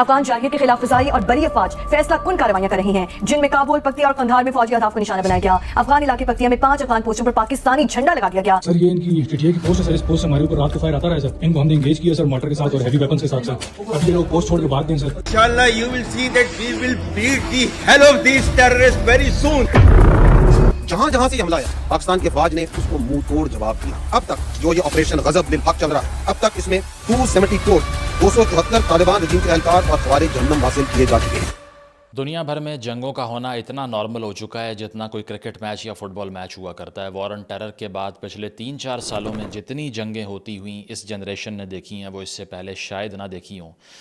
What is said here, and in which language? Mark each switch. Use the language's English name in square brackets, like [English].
[Urdu] افغان جارحیت کے خلاف فضائی اور بری افواج فیصلہ کن کارروائیاں کر رہی ہیں، جن میں کابل، پکتیا اور قندھار میں فوجی اہداف کو نشانہ بنایا گیا۔ افغان علاقے پکتیا میں 5 افغان پوسٹوں پر پاکستانی جھنڈا لگا دیا گیا۔ سر یہ ان کی ٹی کی پوسٹ ہے سر، اس پوسٹ سے ہمارے اوپر رات کو فائر آتا رہا ہے سر۔ ان کو ہم نے انگیج کیا سر مارٹر کے ساتھ اور ہیوی ویپنس کے ساتھ سر۔ اب یہ لوگ پوسٹ چھوڑ کے بھاگ گئے سر۔ [English] Inshallah, you will see that we will beat the hell of these terrorists very soon. [Urdu] جہاں جہاں سے یہ حملہ آیا پاکستان کی افواج نے اس کو منہ توڑ جواب دیا۔ اب تک جو یہ آپریشن غضب للحق چل رہا ہے، اب تک اس میں 274 طالبان رجیم کے اہلکار اور خوارج جہنم حاصل کیے جا چکے ہیں۔ دنیا بھر میں جنگوں کا ہونا اتنا نارمل ہو چکا ہے جتنا کوئی کرکٹ میچ یا فٹ بال میچ ہوا کرتا ہے۔ وار آن ٹیرر کے بعد پچھلے 3-4 سالوں میں جتنی جنگیں ہوتی ہوئیں اس جنریشن نے دیکھی ہیں وہ اس سے پہلے شاید نہ دیکھی ہوں۔